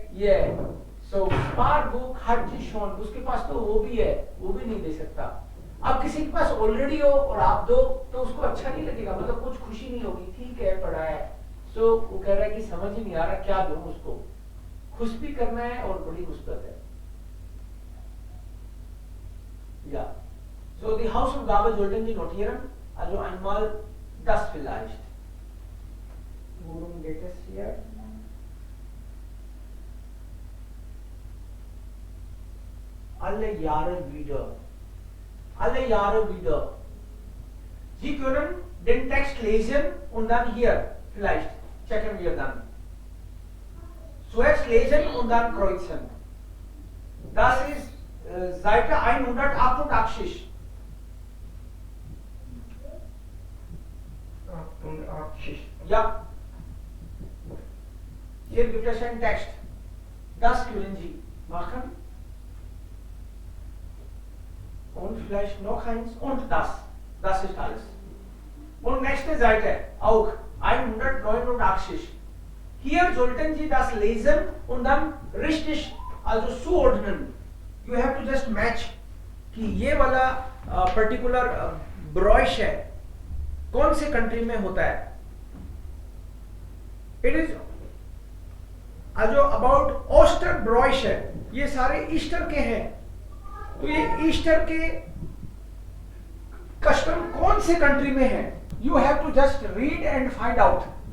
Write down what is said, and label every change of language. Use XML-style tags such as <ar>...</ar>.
<hi>ये सो</hi> <de>Sparbuch hat sie schon,</de> <hi>उसके पास तो वो भी है, वो भी नहीं दे सकता। अब किसी के पास ऑलरेडी हो और आप दो तो उसको अच्छा नहीं लगेगा, मतलब कुछ खुशी नहीं होगी, ठीक है पढ़ा है, सो वो कह रहा है कि समझ ही नहीं आ रहा क्या दूं उसको, खुश भी करना है और बड़ी मुसीबत है।</hi> <de>Ja. So die Hausaufgabe sollten Sie notieren, also einmal das vielleicht. Worum geht es hier? Alle Jahre wieder. Alle Jahre wieder. Sie können den Text lesen und dann hier vielleicht checken wir dann. Zuerst lesen und dann kreuzen. Das ist Seite 188. 88. Ja. Hier gibt es einen Text. Das können Sie machen. Und vielleicht noch eins und das. Das ist alles. Und nächste Seite auch 189. Hier sollten Sie das lesen und dann richtig, also zuordnen.</de> <en>You have to just match</en> <hi>कि ये वाला particular ब्रॉइश है कौन से country में होता है। It is जो अबाउट ऑस्टर ब्रॉइश है, ये सारे ईस्टर के हैं, तो ये ईस्टर के कस्टम कौन से कंट्री में है,</hi> <en>You have to just read and find out.</en>